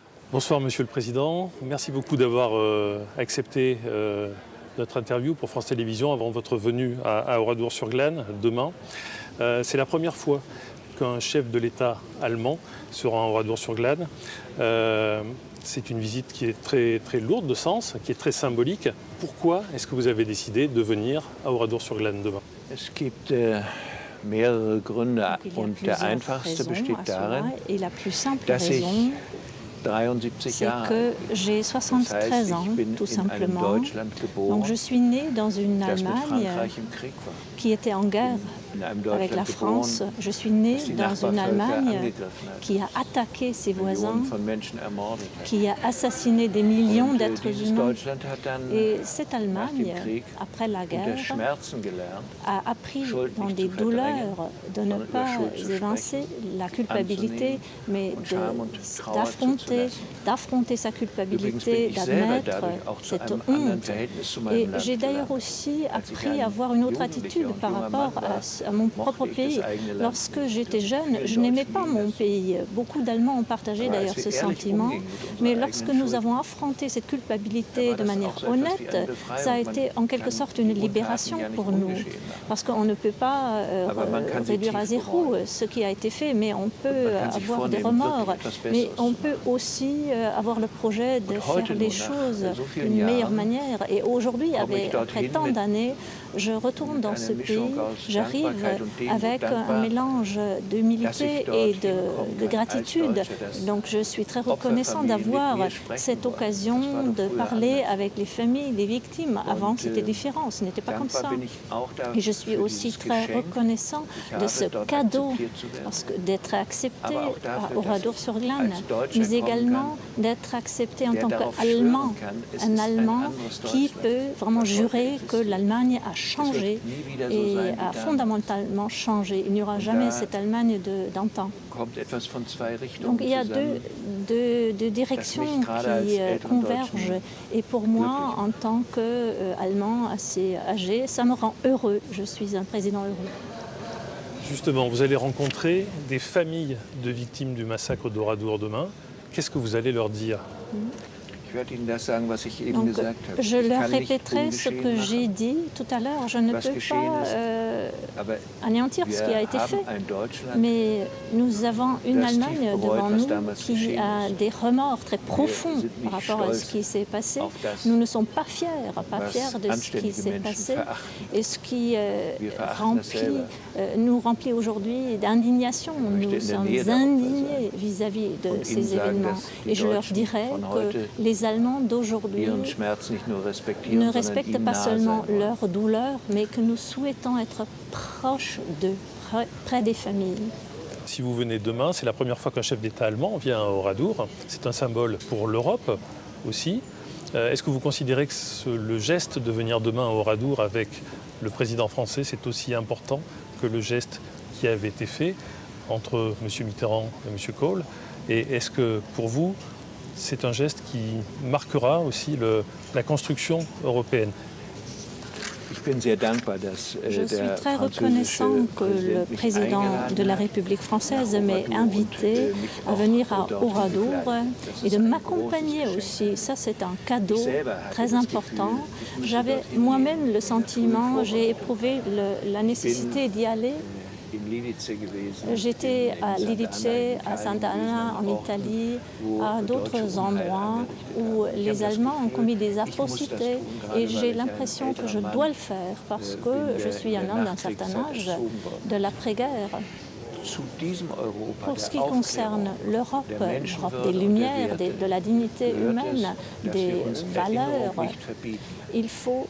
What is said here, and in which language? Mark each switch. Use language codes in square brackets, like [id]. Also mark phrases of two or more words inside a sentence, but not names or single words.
[fr] Bonsoir Monsieur le Président, merci beaucoup d'avoir accepté notre interview pour France Télévisions avant votre venue à Oradour-sur-Glane demain. C'est la première fois qu'un chef de l'État allemand se rend à Oradour-sur-Glane. C'est une visite qui est très, très lourde de sens, qui est très symbolique. Pourquoi est-ce que vous avez décidé de venir à Oradour-sur-Glane demain? [de] Es gibt mehrere Gründe und der einfachste besteht darin, dass ich 73 [fr] c'est [de] Jahre [fr] que [de] alt [fr] j'ai [de] bin. Das heißt, [fr] 73 ans, [de] ich bin [fr] tout [de] in einem [fr] simplement. [de] Deutschland geboren, [fr] Donc je suis née dans une [de] das mit [fr] Allemagne [de] Frankreich im Krieg war. [fr] qui était en guerre [de] In einem [fr] avec la [de] Deutschland [fr] France. [de] geboren, [fr] Je suis née [de] das die [fr] dans une [de] Nachbarvölker [fr] Allemagne [de] angegriffen hat, [fr] qui a attaqué ses voisins, [de] Millionen von Menschen ermordet hat. [fr] qui a assassiné des millions [de] Und [fr] d'êtres [de] dieses [fr] humains. [de] Deutschland hat dann [fr] Et cette [de] nach [fr] Allemagne, [de] dem Krieg [fr] après la [de] unter [fr] guerre, [de] Schmerzen gelernt, [fr] a appris [de] Schuld [fr] dans [de] nicht [fr] des [de] zu verdrängen, [fr] douleurs de ne [de] sondern über [fr] pas [de] Schuld zu [fr] évincer la culpabilité, mais [de] und Scham und Trauer [fr] d'affronter [de] zuzulassen. [fr] sa [de] Übrigens bin [fr] culpabilité, [de] ich selber [fr] d'admettre [de] dadurch auch zu [fr] cette [de] einem anderen [fr] honte. [de] Verhältnis zu meinem [fr] Et [de] Land [fr] j'ai d'ailleurs [de] gelangt. [fr] aussi [de] Als ich [fr] appris [de] ein [fr] à avoir une autre [de] Jugendlicher [fr] attitude [de] und [fr] par [de] junger [fr] rapport [de] Mann war, [fr] à mon propre [de] mochte ich [fr] pays. [de] das eigene Land [fr] Lorsque [de] nicht. [fr] j'étais jeune, [de] Vielen [fr] je n'aimais [de] Deutschen [fr] pas [de] ging [fr] mon [de] das. [fr] pays. Beaucoup d'Allemands ont partagé [de] Aber als [fr] d'ailleurs [de] wir [fr] ce [de] ehrlich [fr] sentiment. [de] umgingen mit unserer [fr] Mais [de] eigenen [fr] lorsque nous [de] Schuld, [fr] avons affronté cette culpabilité [de] da war [fr] de [de] das [fr] manière [de] auch so etwas wie [fr] honnête, [de] eine Befreiung. [fr] ça a [de] Man [fr] été en quelque [de] kann [fr] sorte [de] die [fr] une [de] Untaten [fr] libération [de] ja nicht [fr] pour nous. [de] ungeschehen machen. [fr] Parce qu'on ne peut pas [de] Aber man kann sie [fr] réduire à [de] tief [fr] zéro [de] bereuen. [fr] ce qui a été fait, mais on peut [de] man kann sich [fr] avoir des [de] vornehmen, [fr] remords. [de] wirklich etwas [fr] Mais [de] Besseres [fr] on [de] zu [fr] peut aussi avoir le projet de [de] Und [fr] faire [de] heute [fr] les [de] nur, nach [fr] choses [de] so vielen [fr] d'une meilleure [de] Jahren, [fr] manière. Et aujourd'hui, [de] komme ich [fr] après [de] dorthin [fr] tant [de] mit [fr] d'années, je retourne dans [de] einer [fr] ce [de] Mischung [fr] pays, [de] aus [fr] j'arrive [de] Dankbarkeit und Demut, [fr] avec un [de] dankbar, [fr] mélange [de] dass [fr] d'humilité [de] ich [fr] et [de] dorthin [fr] de [de] kommen kann als [fr] gratitude. [de] Deutscher, dass [fr] Donc je suis très reconnaissant [de] Opferfamilien [fr] d'avoir [de] mit mir sprechen [fr] cette [de] wollen. [fr] occasion [de] Das war doch [fr] de [de] früher [fr] parler [de] anders. [fr] avec les familles des victimes. Avant, [de] Und, [fr] c'était différent, ce n'était pas comme [de] dankbar [fr] ça. [de] bin ich auch [fr] Et je suis [de] für [fr] aussi [de] dieses [fr] très [de] Geschenk. [fr] reconnaissant [de] Ich [fr] de ce [de] habe dort [fr] cadeau, [de] akzeptiert zu werden. [fr] parce que d'être accepté [de] Aber auch [fr] à [de] dafür, dass [fr] Oradour-sur-Glane, [de] ich als Deutscher [fr] mais [de] kommen [fr] également [de] kann, [fr] d'être accepté en [de] der [fr] tant [de] darauf [fr] qu'Allemand, [de] schwören kann, es [fr] un [de] ist ein [fr] Allemand [de] anderes [fr] qui [de] Deutschland, [fr] peut vraiment [de] was heute [fr] jurer [de] ist. [fr] que l'Allemagne a [de] Es [fr] changé [de] wird nie wieder so [fr] et [de] sein wie [fr] a [de] damals. [fr] fondamentalement changé. Il n'y aura [de] Und [fr] jamais [de] da [fr] cette Allemagne d'antan. [de] Kommt etwas von zwei Richtungen [fr] Donc il y a [de] zusammen. [fr] deux directions [de] mich gerade als [fr] qui [de] älteren [fr] convergent. [de] Deutschen [fr] Et pour moi, [de] glücklich [fr] en tant qu'Allemand assez âgé, ça me rend heureux. Je suis un président heureux. Justement, vous allez rencontrer des familles de victimes du massacre d'Oradour demain. Qu'est-ce que vous allez leur dire? [de] Ich werde Ihnen das sagen, was ich eben [fr] Donc, [de] gesagt habe. [fr] je [de] Ich [fr] leur [de] kann nicht [fr] répéterai ce [de] ungeschehen [fr] que j'ai [de] machen, [fr] dit tout à l'heure. Je ne [de] was [fr] peux [de] geschehen [fr] pas [de] ist. Aber [fr] anéantir ce qui a [de] wir [fr] été fait. [de] haben ein Deutschland, [fr] Mais nous avons une [de] das [fr] Allemagne [de] tief bereut, [fr] devant [de] was [fr] nous [de] damals [fr] qui [de] geschehen [fr] a [de] ist. [fr] des remords très profonds [de] sind [fr] par [de] nicht [fr] rapport à ce [de] stolz [fr] qui s'est passé. [de] auf das, [fr] Nous ne sommes pas fiers [de] was [fr] de ce qui [de] anständige [fr] s'est [de] Menschen [fr] passé. [de] verachten. [fr] Et ce qui [de] Wir verachten das selber. [fr] nous remplit aujourd'hui d'indignation. [de] möchte [fr] Nous [de] in der [fr] sommes [de] Nähe der Opfer [fr] indignés vis-à-vis de [de] Und ihnen [fr] ces [de] sagen, [fr] événements. [de] dass die [fr] Et je leur [de] Deutschen [fr] dirai [de] von [fr] que [de] heute [fr] les Allemands d'aujourd'hui [de] ihren Schmerz nicht nur respektieren, [fr] ne [de] sondern [fr] respectent [de] ihm [fr] pas [de] nahe [fr] seulement [de] sein wollen. [fr] leur douleur, mais que nous souhaitons être proches d'eux, près des familles. Si vous venez demain, c'est la première fois qu'un chef d'État allemand vient à Oradour. C'est un symbole pour l'Europe aussi. Est-ce que vous considérez que le geste de venir demain à Oradour avec le président français, c'est aussi important que le geste qui avait été fait entre M. Mitterrand et M. Kohl? Et est-ce que pour vous, c'est un geste qui marquera aussi la construction européenne? [de] Ich bin sehr dankbar, dass [fr] Je suis [de] der [fr] très [de] französische [fr] reconnaissant que le [de] Präsident mich [fr] président [de] eingeladen [fr] de la [de] hat, [fr] République française [de] nach [fr] m'ait [de] Oradour [fr] invité [de] und, mich [fr] à [de] auch [fr] venir à [de] dorthin [fr] Oradour [de] begleitet. Das [fr] et [de] ist [fr] de [de] ein [fr] m'accompagner [de] großes [fr] aussi. [de] Geschenk. [fr] Ça, c'est un cadeau [de] Ich selber hatte [fr] très [de] das [fr] important. [de] Gefühl, ich müsse [fr] J'avais [de] dorthin [fr] moi-même [de] gehen. [fr] le [de] In der frühen [fr] sentiment, [de] Vorbereitung. [fr] j'ai éprouvé la nécessité d'y aller. [de] In Lidice gewesen, [fr] J'étais [de] in [fr] à [de] Santa [fr] Lidice, [de] Anna in [fr] à Santa [de] Italien [fr] Anna [de] gewesen, [fr] en [de] an Orten, [fr] Italie, [de] wo [fr] à [de] deutsche [fr] d'autres [de] Unheil [fr] endroits [de] angerichtet [fr] où [de] haben. Ich [fr] les [de] habe das [fr] Allemands ont [de] Gefühl, [fr] commis des [de] ich muss das [fr] atrocités [de] tun, gerade [fr] et [de] weil [fr] j'ai [de] ich [fr] l'impression [de] ein [fr] que je [de] älterer [fr] dois [de] Mann [fr] le faire parce [de] bin, [fr] que je [de] der [fr] suis [de] in [fr] un [de] der [fr] homme d'un certain [de] Nachkriegszeit [fr] âge [de] erzogen worden [fr] de [de] ist. [fr] l'après-guerre. [de] Zu diesem Europa [fr] Pour ce [de] der [fr] qui concerne [de] Aufklärung, [fr] l'Europe, [de] der [fr] l'Europe [de] Menschenwürde [fr] des [de] und der [fr] Lumières, [de] Werte [fr] de la dignité [de] gehört [fr] humaine, [de] es, dass [fr] des [de] wir uns [fr] valeurs, [de] Erinnerung nicht verbieten. [fr] il faut